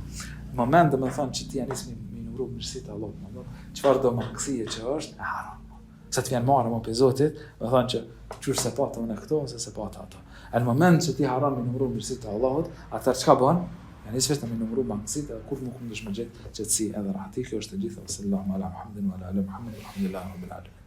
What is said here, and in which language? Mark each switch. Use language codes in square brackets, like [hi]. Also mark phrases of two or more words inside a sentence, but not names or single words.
[sq] Në moment domethënë që ti janis mi numëru mirësitë e Allahut, çfarë do mangësie që është, e haron. Sa të vjen marrë më pe Zotit, do thonë që qysh se pata unë këto ose se pata ato. Në moment që ti haron me numëru mirësitë e Allahut, atëherë çka bën? Janis vetë me numëru mangësitë, kur nuk mundesh më gjetë qetësi edhe rahati. Kjo është e gjitha. [ar] صلى الله على محمد وعلى آل محمد، الحمد لله رب العالمين.